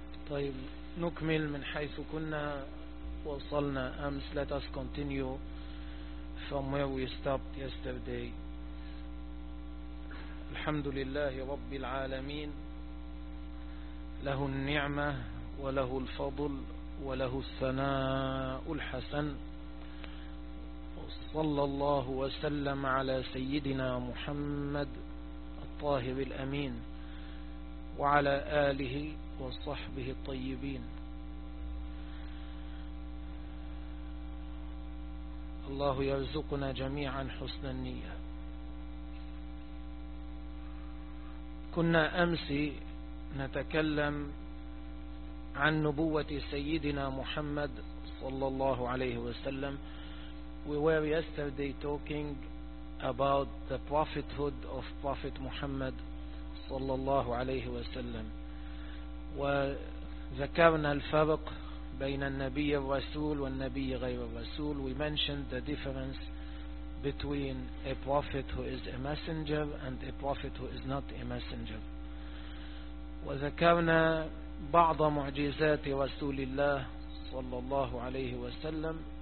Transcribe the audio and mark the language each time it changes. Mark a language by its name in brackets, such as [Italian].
[Arabic] طيب نكمل من حيث كنا وصلنا أمس. [English] Let us continue from where we stopped yesterday. [Arabic] الحمد لله رب العالمين، له النعمة وله الفضل وله الثناء الحسن، صلى الله وسلم على سيدنا محمد الطاهر الأمين وعلى آله وصحبه الطيبين. الله يرزقنا جميعا حسن النية. كنا أمس نتكلم عن نبوة سيدنا محمد صلى الله عليه وسلم. [English] We were yesterday talking about the prophethood of Prophet Muhammad [Arabic] صلى الله عليه وسلم. وذكرنا الفرق بين النبي الرسول والنبي غير الرسول. [English] We mentioned the difference between a prophet who is a messenger and a prophet who is not a messenger. [Arabic] وذكرنا بعض معجزات رسول الله صلى الله عليه وسلم.